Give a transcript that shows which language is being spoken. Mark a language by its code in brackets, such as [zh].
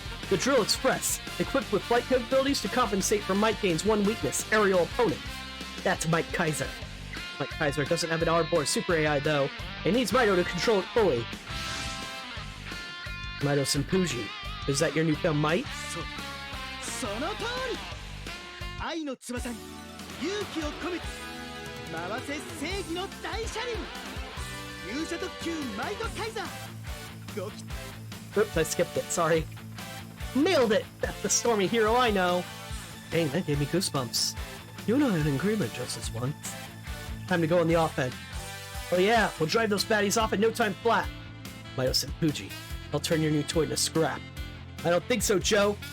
[en] The Drill Express, equipped with flight capabilities to compensate for Mike Gain's one weakness, aerial opponent. That's Mike Kaiser. Mike Kaiser doesn't have an R-Board Super AI, though, and needs Mido to control it fully. Mido Senpuji, is that your newfound might? [ja] その通り。愛の翼に勇気を込めて回せ正義の大車輪。勇者特急マイトカイザー。ごき。 [en] Oops, I skipped it, sorry. Nailed it! That's the stormy hero I know! Dang, that gave me goosebumps. You and I had an agreement just this once. Time to go on the offense. Oh yeah, we'll drive those baddies off in no time flat. Mido Senpuji, I'll turn your new toy into scrap. I don't think so, Joe.